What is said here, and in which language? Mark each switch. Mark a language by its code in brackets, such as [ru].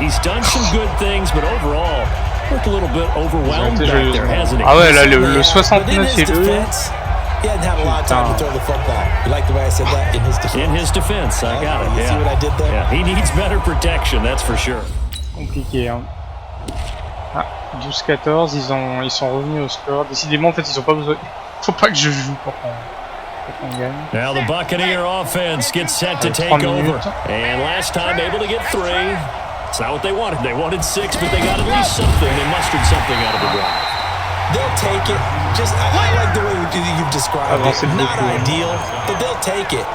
[en] He's done some good things, but overall, looked a little bit overwhelmed back there, hasn't he? [fr] Ah ouais, là, le 69, c'est le... [en] He hadn't had a lot of time to throw the football. You like the way I said that? In his defense. In his defense, I got it. You see what I did there? Yeah, he needs better protection, that's for sure. [fr] Compliqué, hein. Ah, 12-14, ils sont revenus au score. Décidément, en fait, ils ont pas besoin... Faut pas que je joue pour qu'on gagne. [en] Now the Buccaneer offense gets set to take over. And last time able to get 3. It's not what they wanted. They wanted 6, but they got at least something. They mustered something out of the drive. They'll take it. Just, I like the way you've described it. Not ideal, but they'll take it.